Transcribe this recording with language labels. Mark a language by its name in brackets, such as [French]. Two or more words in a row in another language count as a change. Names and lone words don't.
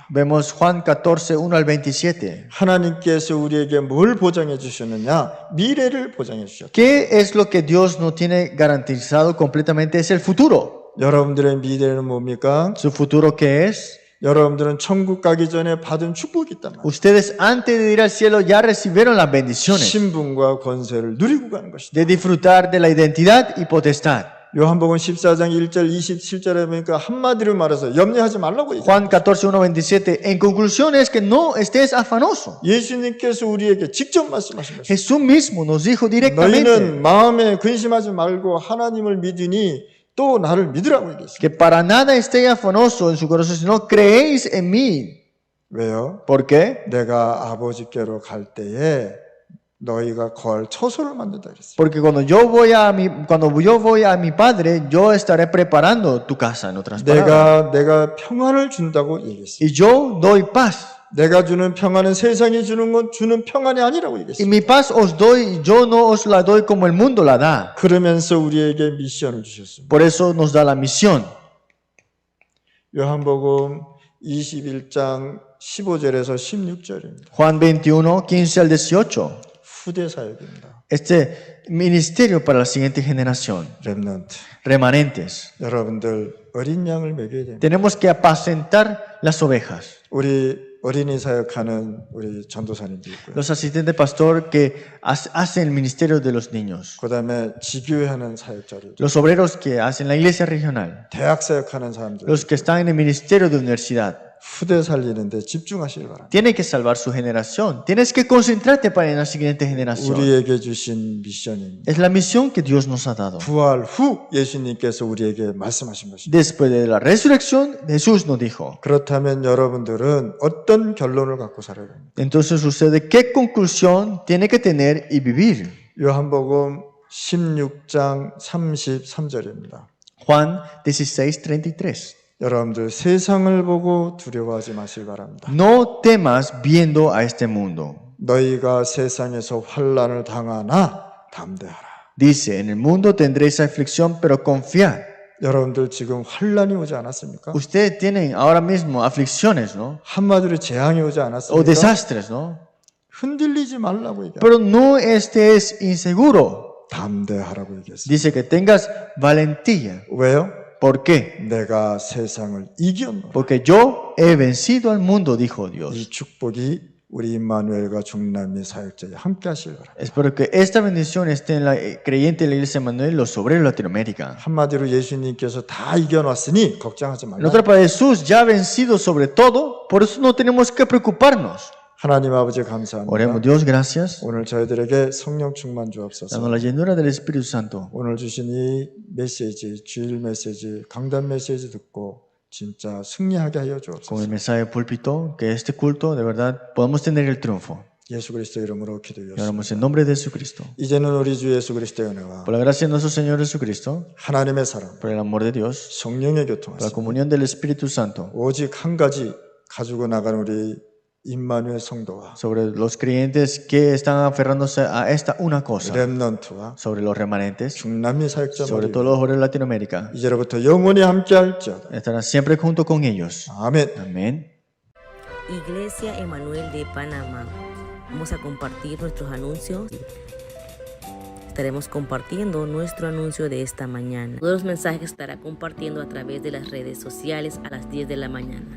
[Spanish] Vemos Juan 14, 1 al 27. [Korean] 하나님께서 우리에게 뭘 보장해 주셨느냐? 미래를 보장해 주셨다. [Spanish] ¿Qué es lo que Dios no tiene garantizado completamente? Es el futuro. [Korean] 여러분들의 미래는 뭡니까? [Spanish] ¿Su futuro qué es? [Korean] 여러분들은 천국 가기 전에 받은 축복이 있단 말이에요. [Spanish] Ustedes antes de ir al cielo ya recibieron las bendiciones [Korean] 신분과 권세를 누리고 가는 것이다. [Spanish] de disfrutar de la identidad y potestad. [Korean] 요한복음 14장 1절 27절에 보니까 한마디로 말해서 염려하지 말라고 얘기해요. [Spanish] Juan 14, 1, 27. En conclusión es que no estés afanoso. [Korean] 예수님께서 우리에게 직접 말씀하신 것이다. [Spanish] Jesús mismo nos dijo directamente [Korean] 너희는 마음에 근심하지 말고 하나님을 믿으니 또 나를 믿으라고 얘기했어요. [Spanish] que para nada estéis afanoso en su corazón, sino creéis en mí. [Korean] 왜요? [Spanish] ¿Por qué? [Korean] 내가 아버지께로 갈 때에 너희가 거할 처소를 만든다 그랬어요. [Spanish] Porque cuando yo voy a mi padre, yo estaré preparando tu casa, en otras palabras. [Korean] 내가 평안을 준다고 얘기했어요. [Spanish] Y yo doy paz. [Korean] 내가 주는 평안은 세상이 주는 건 주는 평안이 아니라고 [Spanish] Y [Korean] 얘기했어요. [Spanish] mi paz os doy, yo no os la doy como el mundo la da. [Korean] 그러면서 우리에게 미션을 주셨습니다. [Spanish] Por eso nos da la misión. [Korean] 요한복음 21장 15절에서 16절입니다. [Spanish] Juan 21, 15 al 18. [Korean] 후대 사역입니다. [Spanish] Este ministerio para la siguiente generación. [Korean] 렘넌트. [Spanish] Remanentes. [Korean] 여러분들 어린 양을 먹여야 됩니다. [Spanish] Tenemos que apacentar las ovejas. [Korean] 우리 어린이 사역하는 우리 전도사님도 있고요. [Spanish] Los asistentes pastor que hacen el ministerio de los niños. [Korean] 그다음에 지교회 하는 사역자들, [Spanish] Los obreros que hacen la iglesia regional. [Korean] 대학 사역하는 사람들, [Spanish] Los que están en el ministerio de universidad. [Korean] 후대 살리는데 집중하시길 바랍니다. [Spanish] Tienen que salvar su generación. Tienes que concentrarte para la siguiente generación. [Korean] 우리에게 주신 미션입니다. [Spanish] Es la misión que Dios nos ha dado. [Korean] 부활 후 예수님께서 우리에게 말씀하신 것입니다. [Spanish] Después de la resurrección, Jesús nos dijo. [Korean] 그렇다면 여러분들은 어떤 결론을 갖고 살아야 됩니까? [Spanish] Entonces sucede, ¿qué conclusión tiene que tener y vivir? [Korean] 요한복음 16장 33절입니다. [Spanish] Juan 16, 33. [Korean] 여러분들 세상을 보고 두려워하지 마시기 바랍니다. [Spanish] No temas viendo a este mundo. [Korean] 너희가 세상에서 환난을 당하나 담대하라. [Spanish] Dice, en el mundo tendréis aflicción, pero confiad. [Korean] 여러분들 지금 환난이 오지 않았습니까? [Spanish] Ustedes tienen ahora mismo aflicciones, ¿no? [Korean] 한마디로 재앙이 오지 [Spanish] O [Korean] 않았습니까? [Spanish] desastres, ¿no? [Korean] 흔들리지 말라고 얘기합니다. [Spanish] Pero no estés inseguro. [Korean] 담대하라고 얘기했어요. [Spanish] Dice que tengas valentía. [Korean] 왜요? [Spanish] ¿Por qué? [Korean] 내가 세상을 이겼노라. [Spanish] Porque yo he vencido al mundo, dijo Dios. [Korean] 이 축복이 우리 임마누엘과 중남미 사역자에 함께 하시길 바랍니다. [Spanish] Espero que esta bendición esté en la creyente de la iglesia Manuel y los obreros de Latinoamérica. [Korean] 한마디로 예수님께서 다 이겨놨으니 걱정하지 [Spanish] En [Korean] 말라. [Spanish] otra palabra, Jesús ya ha vencido sobre todo, por eso no tenemos que preocuparnos. [Korean] 하나님 아버지 [Spanish] Oremos, [Korean] 감사합니다. [Spanish] Dios, gracias. [Korean] 오늘 저희들에게 성령 충만 주옵소서. [Spanish] Dando la llenura del Espíritu Santo. [Korean] 오늘 주신 이 메시지, 주일 메시지, 강단 메시지 듣고 진짜 승리하게 하여 [Spanish] Con el [Korean] 주옵소서. [Spanish] mensaje de púlpito, que este culto, de verdad, podamos tener el triunfo. [Korean] 예수 그리스도 이름으로 [Spanish] Y [Korean] 기도드렸습니다. [Spanish] oramos en nombre de Jesucristo. [Korean] 이제는 우리 주 예수 그리스도의 은혜와 [Spanish] Por la gracia de nuestro Señor Jesucristo, [Korean] 하나님의 사랑, [Spanish] por el amor de Dios, [Korean] 성령의 [Spanish] por la [Korean] 교통하심, [Spanish] comunión del Espíritu Santo, [Korean] 오직 한 가지 가지고 나가는 우리 임마누엘 성도와 [Spanish] sobre los creyentes que están aferrándose a esta una cosa, [Korean] 렘넌트와 [Spanish] sobre los remanentes, [Korean] 중남미 [Spanish] sobre [Korean] 사역자들이 [Spanish] todos los obreros de Latinoamérica, [Korean] 이제로부터 영원히 함께할지어다. [Spanish] estarán siempre junto con ellos. [Korean] 아멘. [Spanish] Amén. Iglesia Emanuel de Panamá. Vamos a compartir nuestros anuncios. Estaremos compartiendo nuestro anuncio de esta mañana. Todos los mensajes estará compartiendo a través de las redes sociales a las 10 de la mañana.